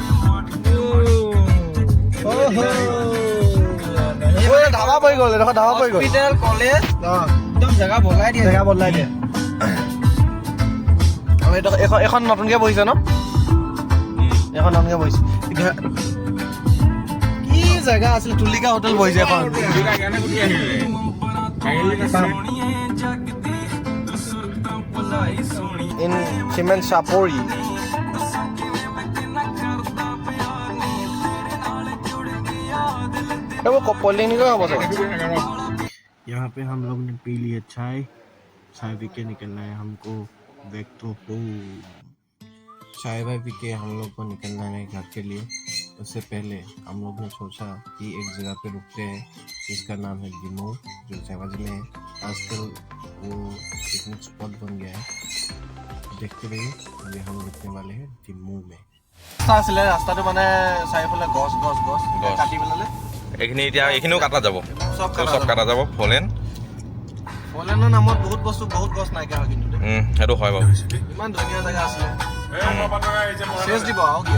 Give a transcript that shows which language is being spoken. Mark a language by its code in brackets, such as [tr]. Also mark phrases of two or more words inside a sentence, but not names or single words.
[as] ধাবা পৰি গ'ল এডোখৰ ধাবা পৰি গ'ল হস্পিটেল কলেজ একদম জেগা বদলাই দিয়ে আৰু এখন নতুনকৈ বহিছে ন এখন নতুনকৈ বহিছে এতিয়া কি জেগা আছিল তুলিকা হোটেল বহিছে এখন ইন চিমেণ্ট চাপৰি [hi] यहाँ पे हम लोग ने पी लिया चाय पी के निकलना है हमको [en] back to home [hi] चाय वाय पी के हम लोग को निकलना है घर के लिए उससे पहले हम लोग ने सोचा कि एक जगह पे रुकते हैं जिसका नाम है डिमो जो सेवाज में है आजकल वो [en] picnic spot [hi] बन गया है देखते रहिए अभी हम रुकने वाले हैं डिमो में [as] ৰাস্তাটো মানে চাৰিওফালে গছ গছ গছ কাটি পেলালে এইখিনি এতিয়া এইখিনিও কাটা যাব চব কাটা যাব ফলেনৰ নামত বহুত বস্তু বহুত গছ নাইকিয়া হয় কিন্তু সেইটো হয় বাৰু ইমান ধুনীয়া জেগা আছিলে চেচ দিব আৰু কি